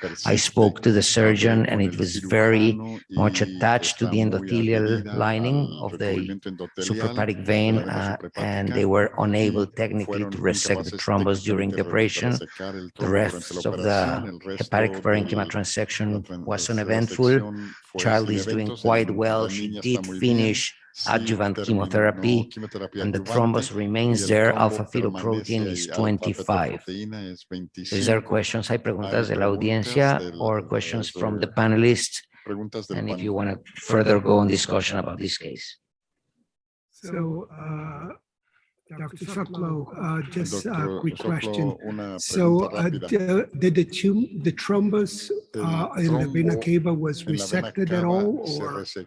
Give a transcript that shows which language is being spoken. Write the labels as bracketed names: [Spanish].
[English] I spoke to the surgeon, and it was very much attached to the endothelial lining of the suprahepatic vein, and they were unable technically to resect the thrombus during the operation. The rest of the hepatic parenchyma transection was uneventful. Child is doing quite well. She did finish adjuvant chemotherapy, and the thrombus remains there. Alpha fetoprotein is 25. Is there questions? [Spanish] ¿Hay preguntas de la audiencia or questions from the panelists? [English] And if you want to further go on discussion about this case. So, Dr. Sokolow, just a quick question. So, did the thrombus in the vena cava was resected at all, or?